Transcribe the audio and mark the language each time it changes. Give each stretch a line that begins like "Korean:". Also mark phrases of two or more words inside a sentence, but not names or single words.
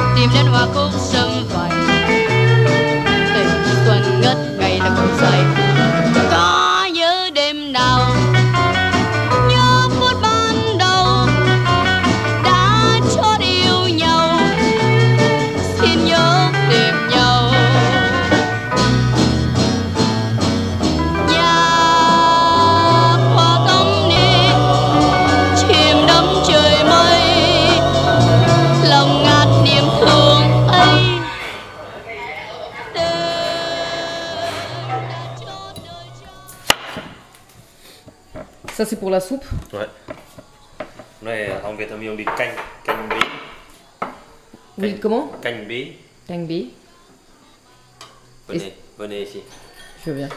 Vietnamese: đến hoa cúc sum vầy tình xuân ngất ngây là còn say có nhớ đêm nào nhớ phút ban đầu đã chót yêu nhau xin nhớ tìm nhau nhà hoa cong đi chìm đắm trời mây lòng ngạt niềm thương ấy
French: Ça c'est pour la soupe. Ouais. Này en Vietnamien on dit
Vietnamese: canh, canh bí.
French: Vous dites comment?
Vietnamese: Canh bí. Canh bí.
French: Venez, venez ici. Je viens.